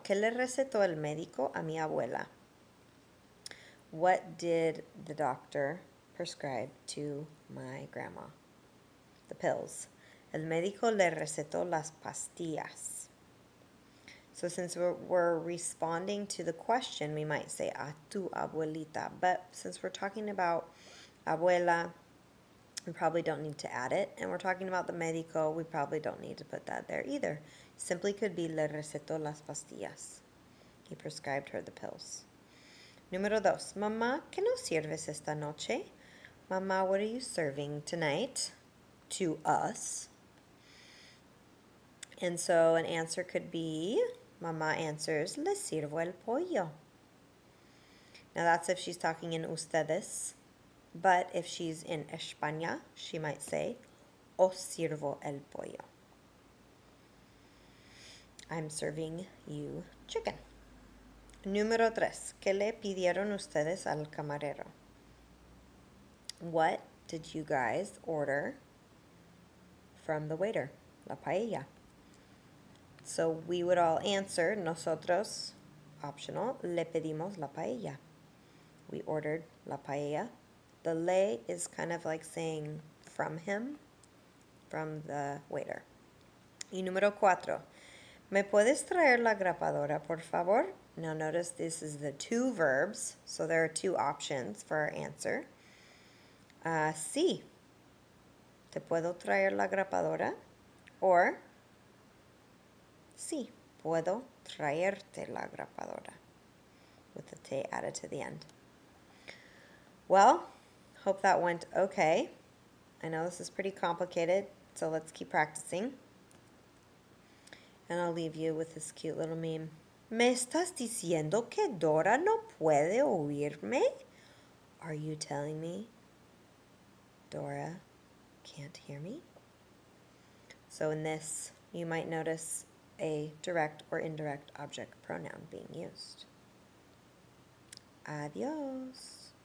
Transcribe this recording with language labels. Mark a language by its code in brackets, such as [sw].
[es] ¿Qué le recetó el médico a mi abuela? [en] What did the doctor prescribe to my grandma? The pills. [es] El médico le recetó las pastillas. [en] So since we're responding to the question, we might say [es] a tu abuelita. [en] But since we're talking about abuela, we probably don't need to add it. And we're talking about the médico, we probably don't need to put that there either. Simply could be [es] le recetó las pastillas. [en] He prescribed her the pills. [es] Número 2. Mamá, ¿qué nos sirves esta noche? [en] Mamá, what are you serving tonight to us? And so an answer could be, Mamá answers, [es] le sirvo el pollo. [en] Now that's if she's talking in ustedes. But if she's in España, she might say, [es] os sirvo el pollo. [en] I'm serving you chicken. [es] Número 3. ¿Qué le pidieron ustedes al camarero? [en] What did you guys order from the waiter? La paella. So we would all answer, nosotros, optional, [es] le pedimos la paella. [en] We ordered la paella. The le is kind of like saying from him, from the waiter. [es] Y número 4. ¿Me puedes traer la grapadora, por favor? [en] Now notice this is the two verbs, so there are two options for our answer. [es] Sí. ¿Te puedo traer la grapadora? [en] Or, [es] sí, puedo traerte la grapadora, [en] with the te added to the end. Well, hope that went okay. I know this is pretty complicated, so let's keep practicing. And I'll leave you with this cute little meme. [es] ¿Me estás diciendo que Dora no puede oírme? [en] Are you telling me Dora can't hear me? So in this, you might notice a direct or indirect object pronoun being used. Adios.